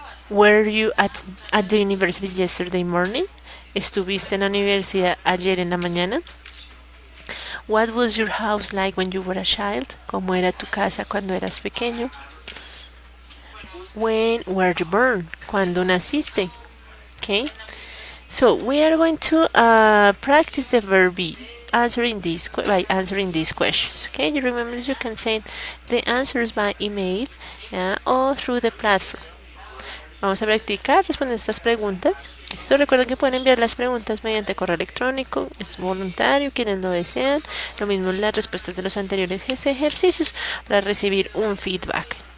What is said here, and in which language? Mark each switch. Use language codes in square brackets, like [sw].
[en] Were you at the university yesterday morning? [es] ¿Estuviste en la universidad ayer en la mañana? [en] What was your house like when you were a child? [es] ¿Cómo era tu casa cuando eras pequeño? [en] When were you born? [es] ¿Cuándo naciste? [en] Okay. So we are going to practice the verb be by answering these questions. Okay. You remember you can send the answers by email or through the platform. [es] Vamos a practicar responder estas preguntas. Esto recuerden que pueden enviar las preguntas mediante correo electrónico, es voluntario quienes lo desean. Lo mismo las respuestas de los anteriores ejercicios para recibir un feedback.